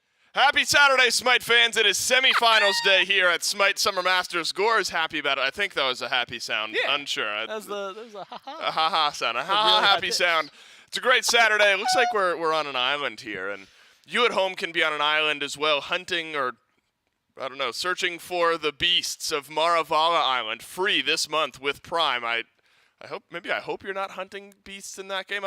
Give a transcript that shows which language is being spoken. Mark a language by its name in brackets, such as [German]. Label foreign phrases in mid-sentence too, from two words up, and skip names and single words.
[English] Happy Saturday, Smite fans. It is semifinals day here at Smite Summer Masters. Gore is happy about it. I think that was a happy sound. Yeah. Unsure. That was a ha-ha. A ha-ha sound. A ha-ha really happy high sound. It's a great Saturday. It looks like we're on an island here. And you at home can be on an island as well, hunting or, I don't know, searching for the beasts of Maravala Island, free this month with Prime. I hope you're not hunting beasts in that game.